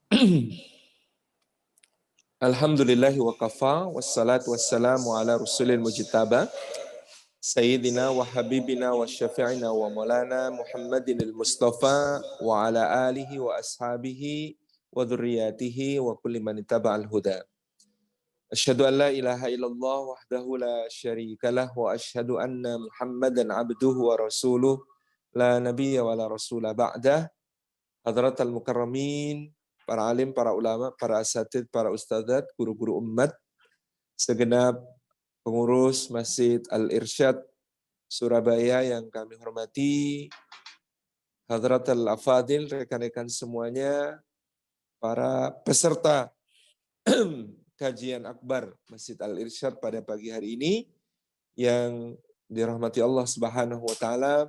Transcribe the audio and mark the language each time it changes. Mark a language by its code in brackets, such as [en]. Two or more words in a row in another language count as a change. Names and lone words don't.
[ar] الحمد لله وكفى والصلاة والسلام على رسول المجتبى سيدنا وحبيبنا وشفيعنا ومولانا محمد المصطفى وعلى آله وأصحابه وذريته وكل من اتبع الهدى. أشهد أن لا إله إلا الله وحده لا شريك له وأشهد أن محمدا عبده ورسوله لا نبي ولا رسول بعده. حضرات المكرمين, [id] para alim, para ulama, para asatid, para ustadzat, guru-guru umat, segenap pengurus Masjid Al-Irsyad Surabaya yang kami hormati, [ar] حضرات الأفاضل, [id] rekan-rekan semuanya, para peserta kajian akbar Masjid Al-Irsyad pada pagi hari ini yang dirahmati Allah [ar] سبحانه وتعالى.